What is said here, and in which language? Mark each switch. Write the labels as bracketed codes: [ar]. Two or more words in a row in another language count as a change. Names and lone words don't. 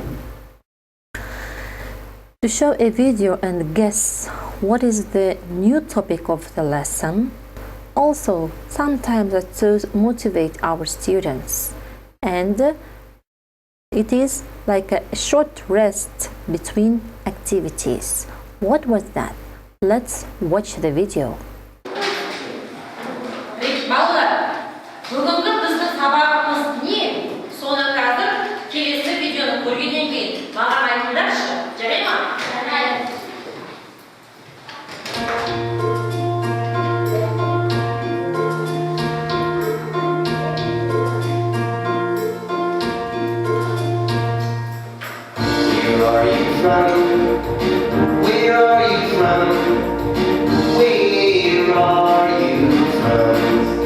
[en] To show a video and guess what is the new topic of the lesson, also sometimes that to motivate our students, and it is like a short rest between activities. What was that? Let's watch the video. [kk] Балалар, бүгінгі біздің сабағымыз не? Соны қазір келесі видеоны көргеннен кейін маған айтыңдаршы, жарай ма? Жарайды. [en] Where are you from? Where are you from? Where are you from?